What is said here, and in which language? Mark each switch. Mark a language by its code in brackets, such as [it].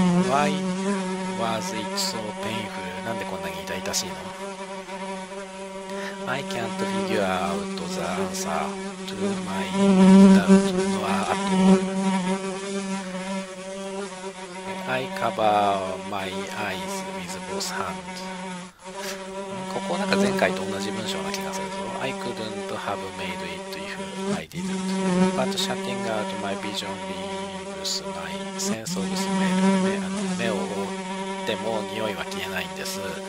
[en] Why was it so painful? [ja] なんでこんなに痛々しいの？ [en] I can't figure out the answer to my doubt at all. I cover my eyes with both hands. [ja] ここなんか前回と同じ文章な気がするぞ。 [en] I couldn't have made it if I didn't. But shutting out my vision leaves my sense of smell. [ja] 目を覆っても匂いは消えないんです。